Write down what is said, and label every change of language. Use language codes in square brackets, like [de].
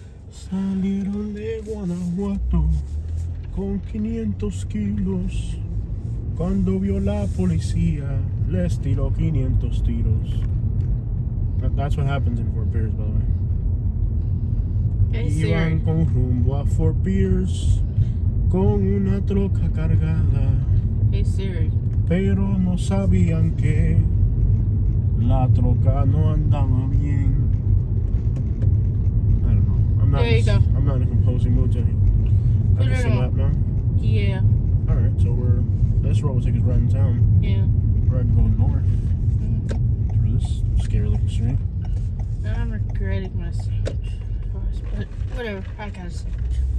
[es] Salieron de Guanajuato con 500 kilos. Cuando vio la policía, les tiró 500 tiros. [en] That's what happens in Fort Pierce, by the way. Hey, Siri. [es] Iban con rumbo a Fort Pierce con una troca cargada. [en] Hey, Siri. [es] Pero no sabían que la troca no andaba bien. [en] I don't know. I'm not in a composing mood today. I can see map now. Yeah. Alright, so this road will take us right in town. Yeah. We're going north. Through this scary looking street. I'm regretting my sandwich. But whatever, I got a sandwich.